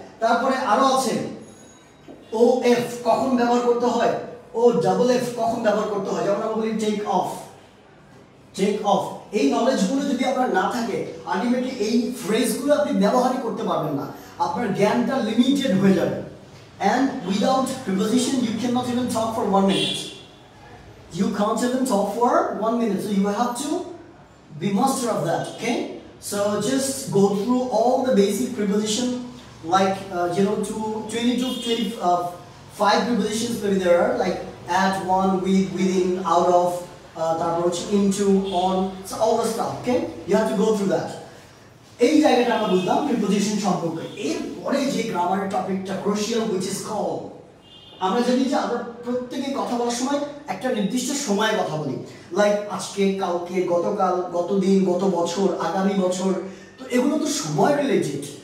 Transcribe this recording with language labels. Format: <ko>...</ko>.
<bn>তারপরে আরো আছে ও এফ কখন ব্যবহার করতে হয়, ও ডাবল এফ কখন ব্যবহার করতে হয়, যেমন আমরা বলি টেক অফ, টেক অফ। এই নলেজগুলো যদি আপনার না থাকে আলটিমেটলি এই ফ্রেজগুলো আপনি ব্যবহারই করতে পারবেন না, আপনার জ্ঞানটা লিমিটেড হয়ে যাবে।</bn> <en>And without preposition you cannot even talk for 1 minute. You can't even talk for 1 minute, so you have to be master of that. Okay, so just go through all the basic preposition, like to 20 to 25 prepositions maybe there are, like at, one, with, within, out of, into, on, so all the stuff. Okay, you have to go through that.</en> <bn>এই জায়গাটা আমরা বুঝলাম preposition সম্পর্কে। এরপরে যে গ্রামারের টপিকটা crucial</bn> <en>which is called,</en> <bn>আমরা জানি যে আমরা প্রত্যেকে কথা বলার সময় একটা নির্দিষ্ট সময়ে কথা বলি, লাইক আজকে, কালকে, গতকাল, গতদিন, গত বছর, আগামী বছর, তো এগুলো তো সময় রিলেটেড।</bn>